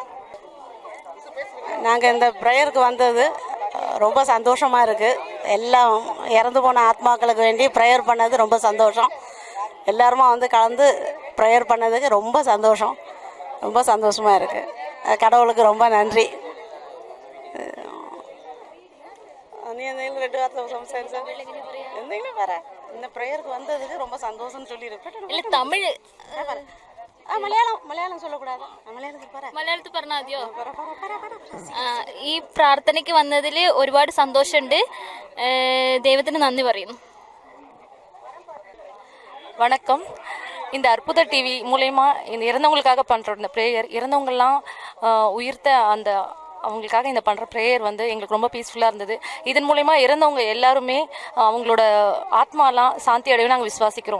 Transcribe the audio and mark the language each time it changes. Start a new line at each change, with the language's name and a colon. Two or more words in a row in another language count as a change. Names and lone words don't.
Tamil: நாங்கள் இந்த ப்ரேயருக்கு வந்தது ரொம்ப சந்தோஷமாக இருக்குது. எல்லாம் இறந்து போன ஆத்மாக்களுக்கு வேண்டி ப்ரேயர் பண்ணது ரொம்ப சந்தோஷம். எல்லாருமா வந்து கலந்து ப்ரேயர் பண்ணதுக்கு ரொம்ப சந்தோஷம், ரொம்ப சந்தோஷமாக இருக்குது. கடவுளுக்கு ரொம்ப நன்றி.
Malayalam: நீ എന്തെങ്കിലും 2 വാർത്ത സംസാരിച്ചാൽ എന്തെങ്കിലും പറ.
Tamil: இந்த ப்ரேயருக்கு வந்ததுக்கு ரொம்ப சந்தோஷம்னு சொல்லியிருப்பேன். தமிழ் മലയാളം சொல்லக்கூடாது.
Malayalam: മലയാളത്തിൽ പറഞ്ഞാൽ മതിയോ? ഈ പ്രാർത്ഥനയ്ക്ക് വന്നതിൽ ഒരുപാട് സന്തോഷമുണ്ട്. ദൈവത്തിന് നന്ദി പറയുന്നു.
Tamil: வணக்கம். இந்த அற்புத டிவி மூலயமா இந்த இறந்தவங்களுக்காக பண்ணுற இந்த ப்ரேயர், இறந்தவங்கள்லாம் உயிர்த்த அந்த அவங்களுக்காக இந்த பண்ணுற ப்ரேயர் வந்து எங்களுக்கு ரொம்ப பீஸ்ஃபுல்லாக இருந்தது. இதன் மூலயமா இறந்தவங்க எல்லாருமே அவங்களோட ஆத்மாலாம் சாந்தி அடையும் நாங்கள் விசுவாசிக்கிறோம்.